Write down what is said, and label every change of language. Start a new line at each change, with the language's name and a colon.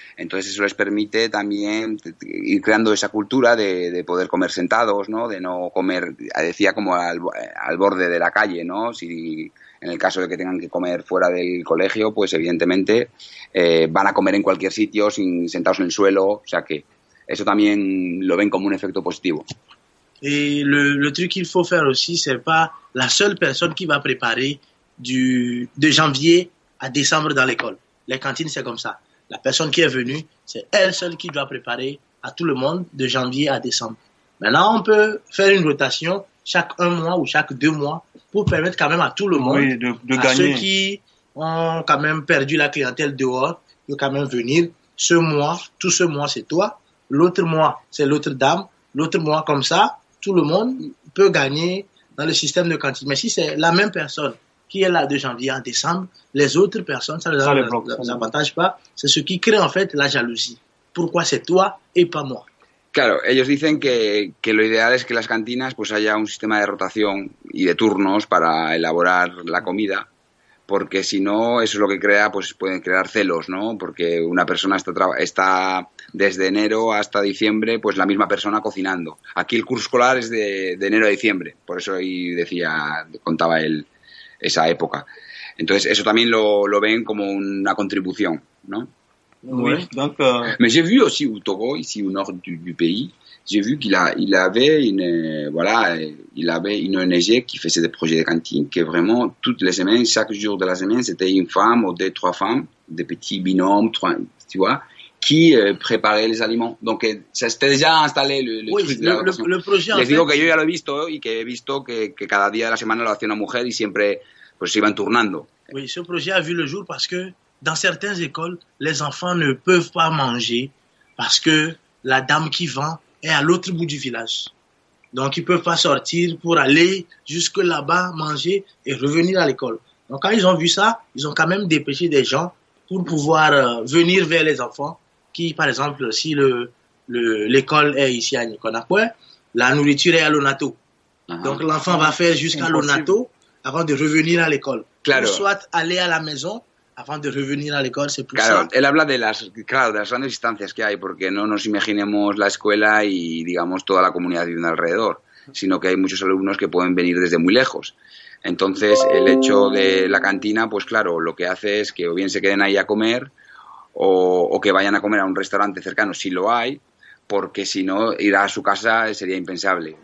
Spanish: Entonces eso les permite también ir creando esa cultura de poder comer sentados, ¿no? De no comer, decía, como al borde de la calle, ¿no? Si en el caso de que tengan que comer fuera del colegio, pues evidentemente van a comer en cualquier sitio, sentados en el suelo, o sea que eso también lo ven como un efecto positivo.
French: Et le truc qu'il faut faire aussi, c'est pas la seule personne qui va préparer de janvier à décembre dans l'école. Les cantines, c'est comme ça. La personne qui est venue, c'est elle seule qui doit préparer à tout le monde de janvier à décembre. Maintenant, on peut faire une rotation chaque 1 mois ou chaque 2 mois pour permettre quand même à tout le monde, oui, de à gagner. ceux qui ont quand même perdu la clientèle dehors, de quand même venir. Ce mois, tout ce mois, c'est toi. L'autre mois, c'est l'autre dame. L'autre mois, comme ça, tout le monde peut gagner dans le système de cantine. Mais si c'est la même personne qui est là de janvier à décembre, les autres personnes, ça ne les avantage pas. C'est ce qui crée en fait la jalousie. Pourquoi c'est toi et pas moi?
Spanish: Claro, ellos dicen que lo ideal es que las cantinas pues haya un sistema de rotación y de turnos para elaborar la comida, porque si no, eso es lo que crea, pues pueden crear celos, ¿no? Porque una persona está desde enero hasta diciembre, pues la misma persona cocinando. Aquí el curso escolar es de enero a diciembre, por eso ahí contaba él esa época. Entonces eso también lo ven como una contribución, ¿no?
French: Oui, donc, Mais j'ai vu aussi au Togo, ici au nord du pays, j'ai vu qu'il avait une ONG qui faisait des projets de cantine, que vraiment toutes les semaines, chaque jour de la semaine, c'était une femme ou 2-3 femmes, des petits binômes, tu vois, qui préparaient les aliments. Donc ça s'était déjà installé le oui, truc. Le projet,
Spanish: Les digo que yo ya lo he visto y que he visto que cada día de la semana lo hacía una mujer y siempre pues se iban turnando.
French: Oui, ce projet a vu le jour parce que dans certaines écoles, les enfants ne peuvent pas manger parce que la dame qui vend est à l'autre bout du village. Donc, ils ne peuvent pas sortir pour aller jusque là-bas, manger et revenir à l'école. Donc, quand ils ont vu ça, ils ont quand même dépêché des gens pour pouvoir venir vers les enfants qui, par exemple, si l'école est ici à Niconapoué, la nourriture est à l'Onato. Donc l'enfant va faire jusqu'à l'Onato avant de revenir à l'école.
Spanish: Claro.
French: Ou soit aller à la maison avant de revenir a l'école, c'est plus
Spanish: Claro,
French: simple.
Spanish: él habla de las grandes distancias que hay, porque no nos imaginemos la escuela y, digamos, toda la comunidad viviendo alrededor, sino que hay muchos alumnos que pueden venir desde muy lejos. Entonces, el hecho de la cantina, pues claro, lo que hace es que o bien se queden ahí a comer o que vayan a comer a un restaurante cercano, si lo hay, porque si no, ir a su casa sería impensable.